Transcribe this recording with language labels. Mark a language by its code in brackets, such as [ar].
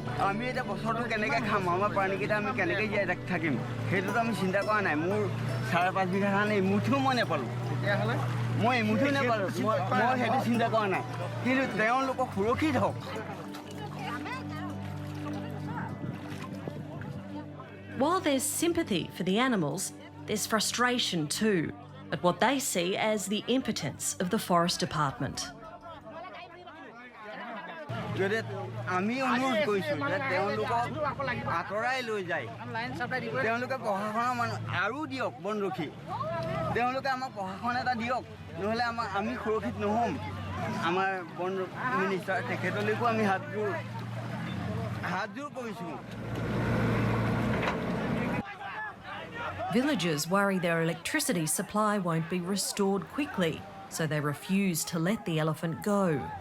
[as] আমি এটা বছৰটো কেনেকৈ খাম আমাৰ প্ৰাণীকেইটা আমি কেনেকৈ জীয়াই থাকিম সেইটোতো আমি চিন্তা কৰা নাই মোৰ 5.5 বিঘা ধান এমুঠিও মই নাপালোঁ তেতিয়াহ'লে মই এমুঠিও নাপালোঁ মই সেইটো চিন্তা কৰা নাই কিন্তু তেওঁলোকক সুৰক্ষিত হওক [en] While there's sympathy for the animals, there's frustration too at what they see as the impotence of the Forest Department. [as] যদি আমি অনুৰোধ কৰিছোঁ যে তেওঁলোকক আঁতৰাই লৈ যায় তেওঁলোকে প্ৰশাসনৰ মানুহ আৰু দিয়ক বনৰক্ষী তেওঁলোকে আমাক প্ৰশাসন এটা দিয়ক নহ'লে আমি সুৰক্ষিত নহ'ম আমাৰ বন মিনিষ্টাৰ তেখেতলৈকো আমি হাতযোৰ কৰিছোঁ [en] Villagers worry their electricity supply won't be restored quickly, so they refuse to let the elephant go.